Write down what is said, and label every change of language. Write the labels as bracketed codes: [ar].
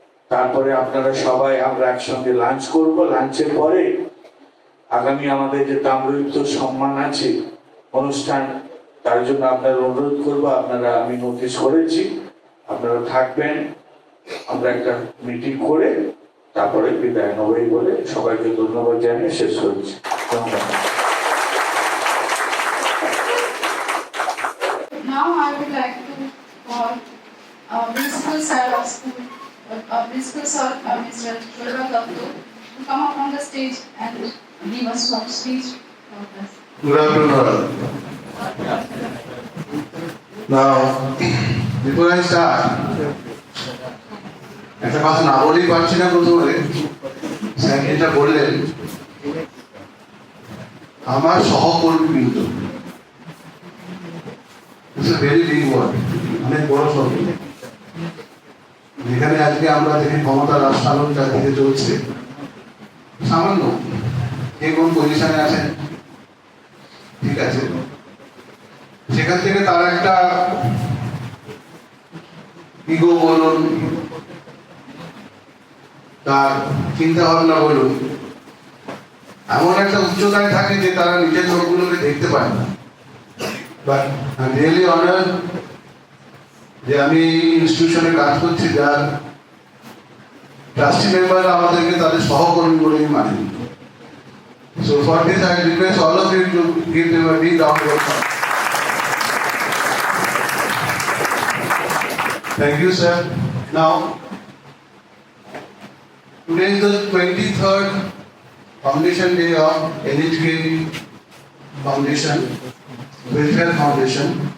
[bn] তারপরে আপনারা সবাই আমরা একসঙ্গে লাঞ্চ করব। লাঞ্চের পরে আগামী আমাদের যে তাম্রলিপ্ত সম্মান আছে অনুষ্ঠান, তার জন্য আপনারা অনুরোধ করবো, আপনারা, আমি নোটিশ করেছি, আপনারা থাকবেন। আমরা একটা মিটিং করে তারপরে বিদায় নবই বলে সবাইকে ধন্যবাদ জানিয়ে শেষ করছি। ধন্যবাদ। [en] Now I would like to call our principal sir of school, our principal sir, Mr. Shobha Gupta, to come up on the stage and give us short speech for us. Good afternoon. Now, before I start, [bn] একটা কথা না বলেই পারছি না প্রথমে, sir যেটা বললেন, আমার সহকর্মী কিন্তু [en] it's a very big word, [bn] অনেক বড় শব্দ। যেখানে আজকে আমরা দেখি ক্ষমতার রাজশাসন চারদিকে চলছে, সামান্য কে কোন পজিশনে আছেন, ঠিক আছে, সেখান থেকে তার একটা ইগো বলুন, তার চিন্তা ভাবনা বলুন, এমন একটা উচ্চতায় থাকে যে তারা নিজের লোকগুলোকে দেখতে পায় না। [en] but I am really honour [bn] যে আমি ইনস্টিটিউশনে কাজ করছি, যার ট্রাস্টি মেম্বাররা আমাদেরকে তাদের সহকর্মী বলেই মানে। [en] So for this I request all of you to give them a big round of applause. Thank you, sir. Now, today is the 23rd Foundation Day of NHK Foundation, Welfare Foundation.